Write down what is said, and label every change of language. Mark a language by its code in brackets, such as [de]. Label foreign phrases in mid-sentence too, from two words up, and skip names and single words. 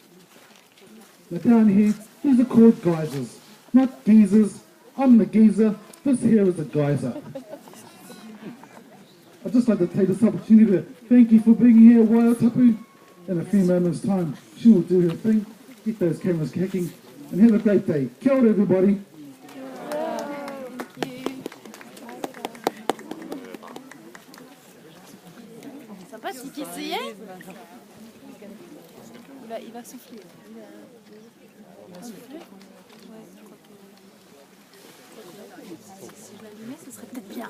[en] Now down here, these are called geysers, not geysers. I'm the geezer, this here is a geyser. I'd just like to take this opportunity to thank you for being here, Waiotapu. In a few moments' time, she will do her thing, get those cameras kicking, and have a great day. [mi] Kia ora, [en] everybody. [fr] Sympa, si tu essayais il va souffler. Il va souffler. Ouais, je crois que si je l'allumais, ce serait peut-être bien.